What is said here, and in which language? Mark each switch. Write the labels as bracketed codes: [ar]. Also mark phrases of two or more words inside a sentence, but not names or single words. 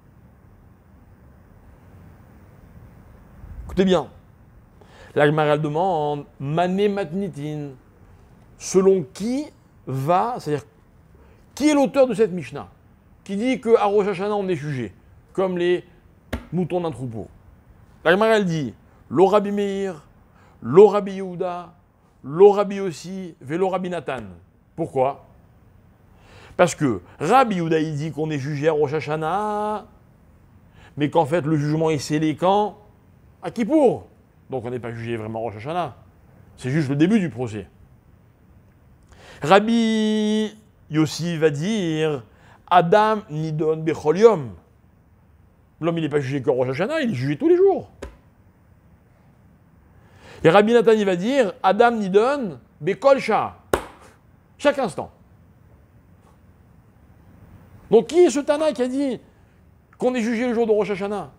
[fr] Écoutez bien. La Gemara elle demande, [arc] מאן מתניתין, [fr] selon qui va, c'est-à-dire qui est l'auteur de cette Mishnah, qui dit qu'à Rosh Hashanah on est jugé, comme les moutons d'un troupeau. La Gemara elle dit, [he] לא רבי מאיר, לא רבי יהודה, לא רבי יוסי, ולא רבי נתן. [fr] Pourquoi? Parce que Rabbi Yehuda il dit qu'on est jugé à Rosh Hashanah, mais qu'en fait le jugement est scellé quand? À Kippour. Donc on n'est pas jugé vraiment à Rosh Hashanah. C'est juste le début du procès. Rabbi Yossi va dire, [he] אדם נידון בכל יום. [fr] L'homme, il n'est pas jugé qu'au Rosh Hashanah, il est jugé tous les jours. Et Rabbi Nathan, il va dire, [he] אדם נידון בכל שעה. [fr] Chaque instant. Donc, qui est ce Tana qui a dit qu'on est jugé le jour de Rosh Hashanah?